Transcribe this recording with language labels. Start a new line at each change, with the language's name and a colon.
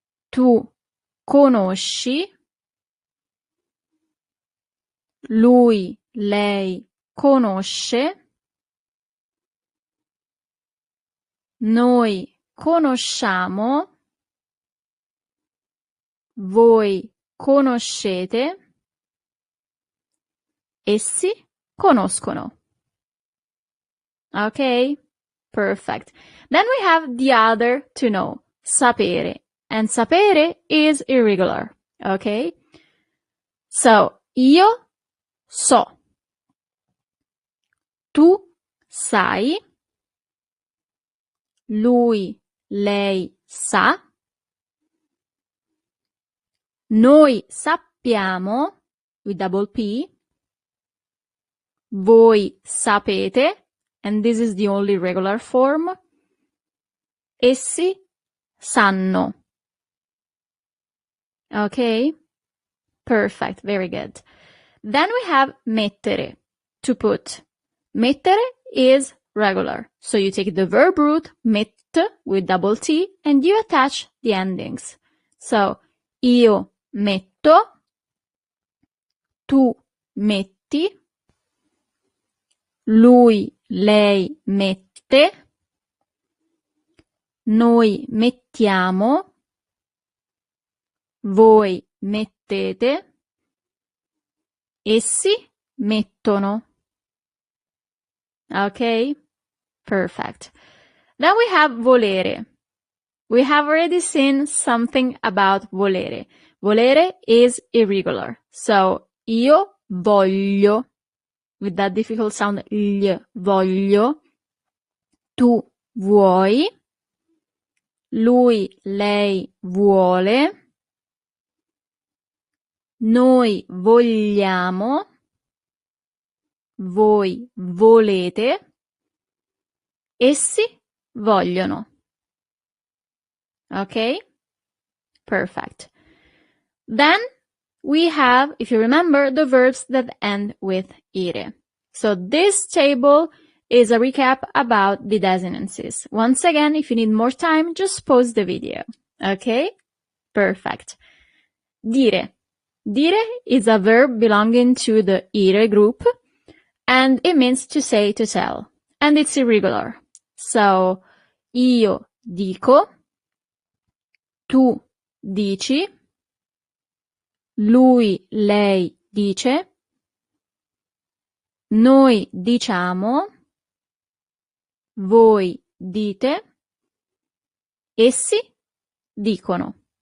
Italian: Tu conosci, lui, lei conosce, noi conosciamo, voi conoscete, essi conoscono.
English: Okay? Perfect. Then we have the other to know, sapere. And sapere is irregular, okay?
Italian: So, io so. Tu sai. Lui, lei sa. Noi sappiamo,
English: with double P.
Italian: Voi sapete,
English: and this is the only regular form.
Italian: Essi sanno.
English: Okay? Perfect. Very good. Then we have mettere, to put. Mettere is regular. So you take the verb root, met, with double T, and you attach the endings.
Italian: So, io metto, tu metti, lui, lei mette, noi mettiamo, voi mettete, essi mettono.
English: Okay? Perfect. Then we have volere. We have already seen something about volere. Volere is irregular.
Italian: So, io voglio,
English: with that difficult sound,
Italian: voglio, tu vuoi, lui, lei vuole, noi vogliamo, voi volete, essi vogliono.
English: Okay? Perfect. Then we have, if you remember, the verbs that end with ire. So this table is a recap about the desinences. Once again, if you need more time, just pause the video. Okay? Perfect. Dire. Dire is a verb belonging to the ire group, and it means to say, to tell. And it's irregular.
Italian: So, io dico, tu dici, lui, lei dice, noi diciamo, voi dite, essi dicono.